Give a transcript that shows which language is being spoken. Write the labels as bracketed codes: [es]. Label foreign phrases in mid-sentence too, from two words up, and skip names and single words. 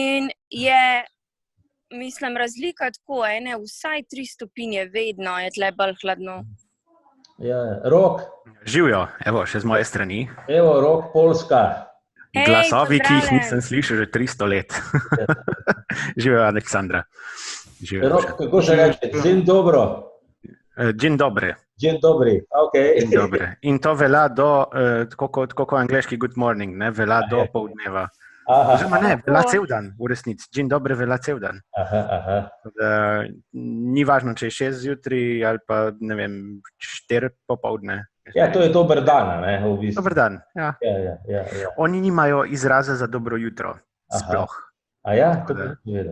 [sl] In je mislim, razlika tako, vsaj 3 stopinje, vedno je tle bolj hladno. Ja, Rok, Živijo, evo, še z moje strani. evo, Rok, Poljska. Hej, Glasovi, ki jih pozdravljen. nisem slišal že 300 let. Živijo, Aleksandra. Živijo. Rok, kako se reče? [pl] Dzień dobro. Dzień dobry. Dzień dobri, okej. Dzień dobry. [sl] In to velja do, tako kot angleški [en] good morning, [sl] ne, velja do poldneva. Aha, Oziroma ne, velja cel dan, v resnici. [pl] Dzień dobry [sl] velja cel dan. aha. Da, ni važno, če je 6 zjutraj ali pa, ne vem, 4 popoldne. Ja, to je dober dan, ne, v bistvu. Dober dan, ja. Ja. Oni nimajo izraza za dobro jutro, sploh. A ja, to bi povedal.